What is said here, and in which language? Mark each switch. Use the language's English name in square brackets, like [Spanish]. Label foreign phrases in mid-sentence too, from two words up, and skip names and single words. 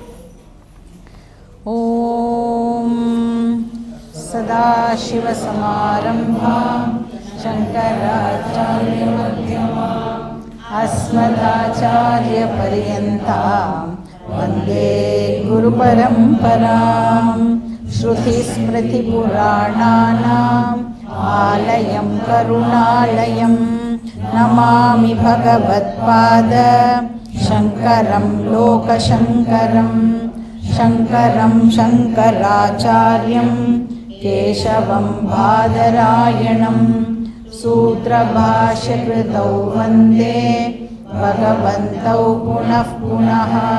[Sanskrit] ॐ सदाशिवसमारम्भां शङ्कराचार्यमध्यमां अस्मदाचार्यपर्यन्तां वन्दे गुरुपरम्पराम्. श्रुतिस्मृतिपुराणानाम् आलयं करुणालयं नमामि भगवत्पाद शङ्करं लोकशङ्करं शङ्करं शङ्कराचार्यं केशवं बादरायणं सूत्रभाष्यकृतौ वन्दे भगवन्तौ पुनः पुनः.